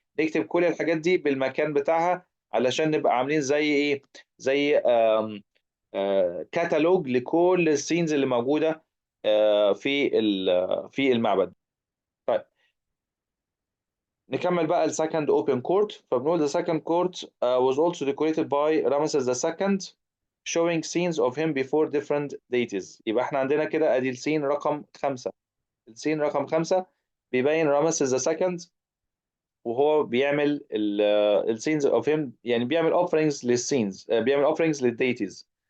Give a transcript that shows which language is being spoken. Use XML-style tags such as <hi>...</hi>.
<ar>نكتب كل الحاجات دي بالمكان بتاعها علشان نبقى عاملين زي إيه، زي كتالوج لكل السينز اللي موجودة في المعبد. طيب نكمل بقى السكند اوبن كورت.</ar> <en>فبنقول the second court was also decorated by Ramesses II showing scenes of him before different deities.</en> <ar>يبقى احنا عندنا كده ادي السين رقم خمسة. السين رقم خمسة بيبين رامسيس II وهو بيعمل السينز اوف هيم، يعني بيعمل اوفرينجز للسينز، بيعمل اوفرينجز للديتيز.</ar>